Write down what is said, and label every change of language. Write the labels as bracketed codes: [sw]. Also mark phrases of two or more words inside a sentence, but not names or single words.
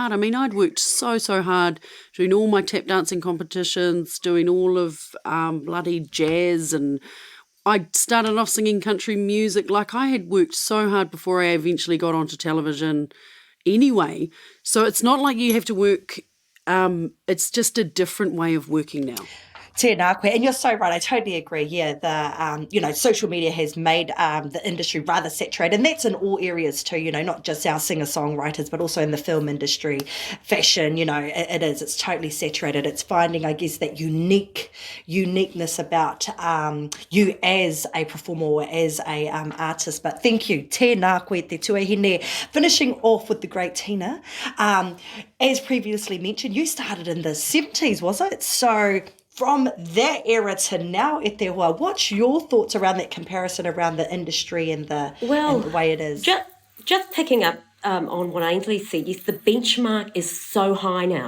[en] I mean, I'd worked so hard doing all my tap dancing competitions, doing all of bloody jazz, and I started off singing country music. Like, I had worked so hard before I eventually got onto television anyway. So it's not like you have to work. It's just a different way of working now. [mi] Tēnā koe. [en] And you're so right. I totally agree. Yeah, social media has made the industry rather saturated, and that's in all areas too. Not just our singer-songwriters, but also in the film industry, fashion. It is. It's totally saturated. It's finding, I guess, that uniqueness about you as a performer or as a artist. But thank you, [mi] tēnā koe te tuahine. [en] Finishing off with the great Tina. As previously mentioned, you started in the 70s, was it? So from that era to now, Aotearoa, what's your thoughts around that comparison around the industry and the way it is? Just picking up on what Ainslie said, yes, the benchmark is so high now.